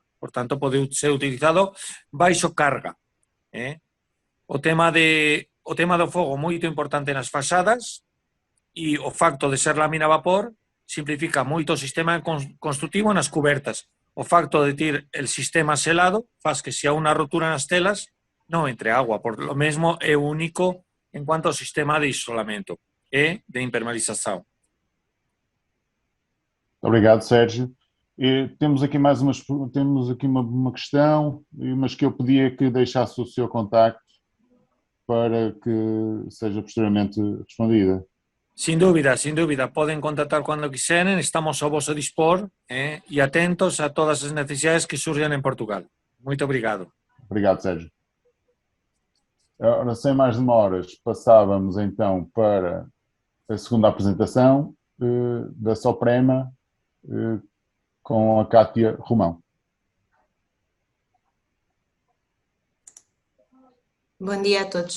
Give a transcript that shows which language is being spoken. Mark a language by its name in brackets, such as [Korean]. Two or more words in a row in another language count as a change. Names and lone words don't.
[Galician] Por tanto, pode ser utilizado baixo carga. O tema do fogo moito importante nas fachadas e o facto de ser lámina a vapor simplifica moito o sistema construtivo nas cubertas. O facto de ter el sistema selado faz que se há unha rotura nas telas non entre agua, por lo mesmo é único en cuanto ao sistema de isolamento e de impermeabilização. [Portuguese] Obrigado, Sérgio. Temos aqui uma questão, mas que eu pedia que deixasse o seu contacto para que seja posteriormente respondida. [Galician] Sin dúvida, poden contactar cando quiseren, estamos ao vosso dispor e atentos a todas as necesidades que surjan en Portugal. [Portuguese] Muito obrigado. Obrigado, Sérgio. Ora, sem mais demoras, passávamos então para a segunda apresentação da Soprema com a Cátia Romão. Bom dia a todos.